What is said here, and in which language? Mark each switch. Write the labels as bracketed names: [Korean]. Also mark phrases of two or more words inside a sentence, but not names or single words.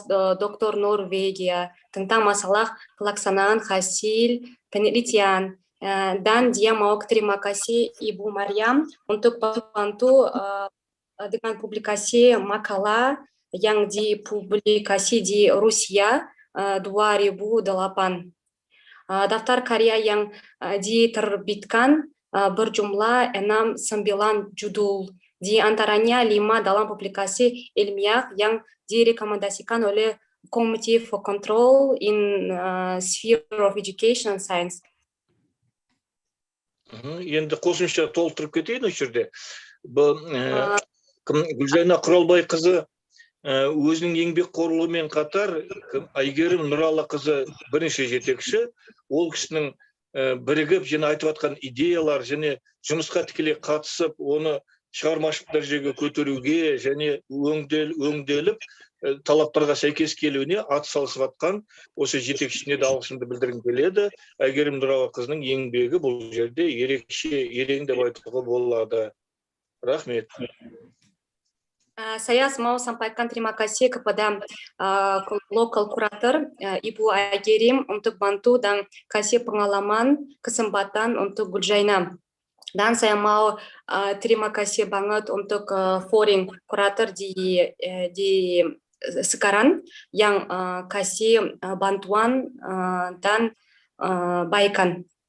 [Indonesian] Doktor Norwegia tentang masalah pelaksanaan hasil penelitian, Dan dia mau terima kasih Ibu Mariam untuk bantu dengan publikasi makalah yang dipublikasi di Rusia 2008. Daftar karya yang diterbitkan berjumlah 69 judul, di antaranya 5 dalam publikasi ilmiah yang direkomendasikan oleh Committee for Control in Sphere of Education and Science. [Kazakh] Енді қосымша толтырып кетейін осы жерде. Бұл Гүлжайна Құралбайқызы өзінің еңбекқорлығымен қатар Айгерім Нұралықызы бірінші жетекші, ол кісінің бірігіп және айтып жатқан идеялар және жұмысқа тікелей қатысып, оны шығармашылық дәрежеге көтеруге және өңделіп талаптарға сәйкес келуіне атсалысып жатқан осы жетекшісіне де алғысымды білдіргім келеді. Айгерім Нұралықызының еңбегі бұл жерде ерекше, ерен деп айтуға болады. Рахмет. [Indonesian] Saya mau sampaikan terima kasih kepada local kurator Ibu Aygerim untuk bantu dan kasih pengalaman kesempatan untuk Gulzhaina. Dan saya mau terima kasih banget untuk foreign kurator di sekarang yang kasih bantuan dan baikan.